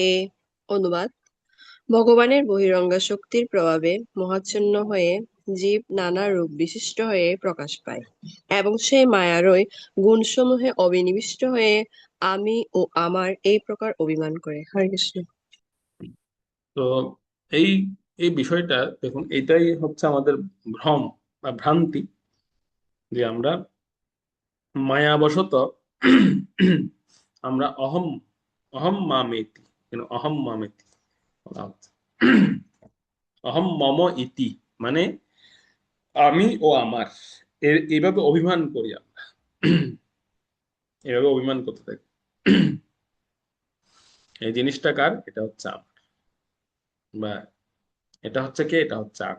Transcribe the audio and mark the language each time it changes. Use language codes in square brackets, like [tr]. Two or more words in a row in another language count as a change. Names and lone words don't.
[bn] অনুবাদ: ভগবানের বহিরঙ্গা শক্তির প্রভাবে মহাচ্ছন্ন হয়ে জীব নানা রূপ বিশিষ্ট হয়ে প্রকাশ পায়, এবং সেই মায়ারই গুণসমূহে অবিনিবিষ্ট হয়ে আমি ও আমার এই প্রকার অভিমান করে। হরে কৃষ্ণ। তো এই এই বিষয়টা দেখুন, এটাই হচ্ছে আমাদের ভ্রম বা ভ্রান্তি, যে আমরা মায়াবশত আমরা [sa] অহম অহম মামেতি, অহম মামেতি [bn] বলা হচ্ছে। [sa] অহম মম ইতি [bn] মানে আমি ও আমার, এইভাবে অভিমান করি আমরা, এইভাবে অভিমান করতে থাকি। এই জিনিসটা কার? এটা হচ্ছে আমার, বা এটা হচ্ছে কে? এটা হচ্ছে আমি।